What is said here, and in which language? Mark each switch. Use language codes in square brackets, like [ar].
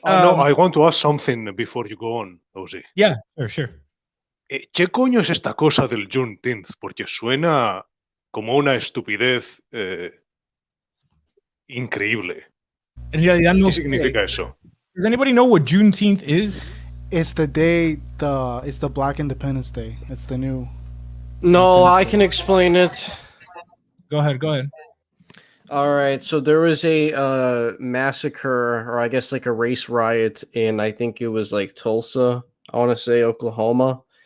[en] No, I want to ask something before you go on, Ozzy. Yeah, sure. [es] ¿Qué coño es esta cosa del Juneteenth? Porque suena como una estupidez increíble. En realidad no ¿Qué sé. significa eso? [en] Does anybody know what Juneteenth is? It's the day, it's the Black Independence Day. It's the new. No, I can explain it. Go ahead. All right, so there was a massacre, or I guess like a race riot in, I think it was like Tulsa, I want to say Oklahoma.